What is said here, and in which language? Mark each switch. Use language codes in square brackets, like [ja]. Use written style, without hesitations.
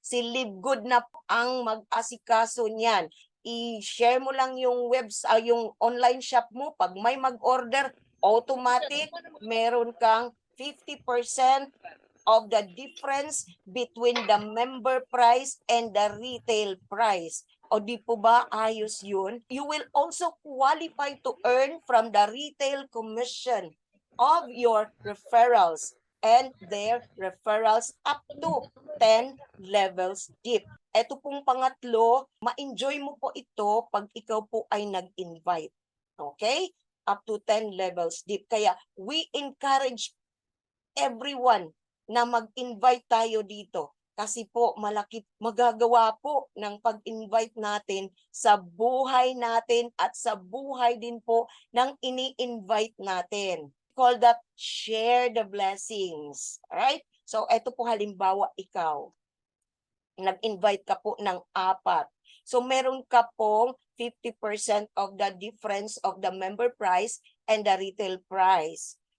[tl] Si Libgood na po ang mag-asikaso niyan. I-share mo lang yung yung online shop mo. Pag may mag-order, automatic, meron kang [en] 50% of the difference between the member price and the retail price. [tl] O di po ba ayos yun? [en] You will also qualify to earn from the retail commission of your referrals and their referrals up to 10 levels deep. [tl] Ito pong pangatlo, ma-enjoy mo po ito pag ikaw po ay nag-invite. Okay? [en] Up to 10 levels deep. [tl] Kaya [en] we encourage everyone [tl] na mag-invite tayo dito. Kasi po, magagawa po ng pag-invite natin sa buhay natin at sa buhay din po ng ini-invite natin. [en] Call that share the blessings. Alright? [tl] So, eto po halimbawa ikaw. Nag-invite ka po ng 4. So, meron ka pong [en] 50% of the difference of the member price and the retail price.